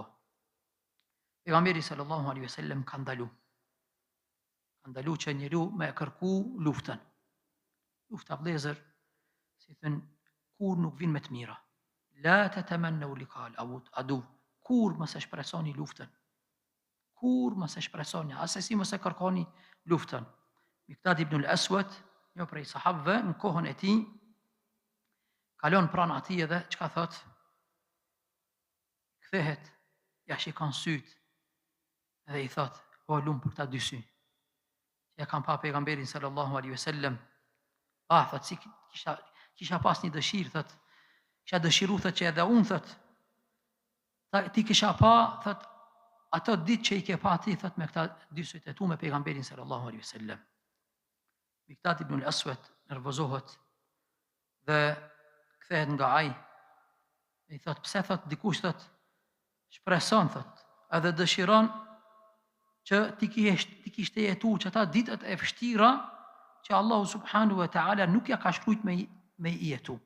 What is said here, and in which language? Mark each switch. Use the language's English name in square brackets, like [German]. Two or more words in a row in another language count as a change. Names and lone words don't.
[Albanian] Pejgamberi [Arabic] صلى الله عليه وسلم [Albanian] ka ndalu që njeriu me kërku luftën. Lufta vëllezër, si thënë, kur nuk vin me të mira. [Arabic] لا تتمنوا لقاء العدو. [Albanian] Kur mos e shpresoni luftën. Kur mos e shpresoni, asesi mos e kërkoni luftën. Miqdad ibn al-Aswad, një prej sahabëve, në kohën e tij, kalon pranë atij edhe çka thot? Kthehet, ja shikon syt dhe i thot, o lum për ta dy sy. Ja kam pa pejgamberin [Arabic] صلى الله عليه وسلم. [Albanian] Thot si kisha pas një dëshirë, thot, kisha dëshiru thot që edhe unë thot, ti kisha pa thot ato ditë që i ke pa ti thot me këta dy syt e tu me pejgamberin [Arabic] صلى الله عليه وسلم. [Albanian] Miqdad ibn al-Aswad nervozohet dhe kthehet nga ai. I thot pse thot dikush thot shpreson thot edhe dëshiron që ti kishte jetu që ata ditët e vështira që Allahu [Arabic] سبحانه وتعالى [Albanian] nuk ja ka shkrujt me i jetu.